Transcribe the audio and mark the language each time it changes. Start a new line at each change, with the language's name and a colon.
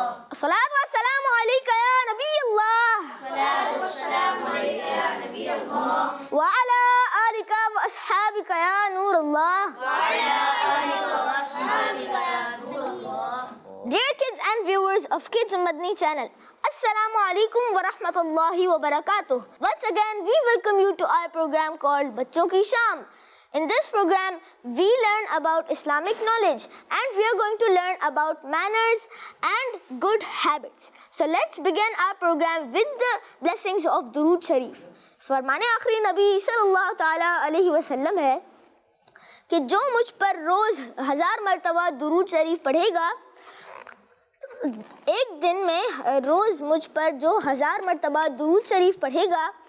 Arabic: الصلاة والسلام علیکہ یا نبی اللہ، وعلی آلک واصحابک یا نور اللہ۔
English: Dear kids and viewers of Kids Madni channel, Assalamu alaikum wa rahmatullahi wa barakatuh. Once again, we welcome you to our program called Bachon Ki Sham. In this program, we learn about Islamic knowledge and we are going to learn about manners and good habits. So let's begin our program with the blessings of Durood Sharif.
Urdu: فرمان آخری نبی صلی اللہ تعالیٰ علیہ وسلم ہے کہ جو مجھ پر روز 1000 مرتبہ درود شریف پڑھے گا، ایک دن میں روز مجھ پر جو 1000 مرتبہ درود شریف پڑھے گا،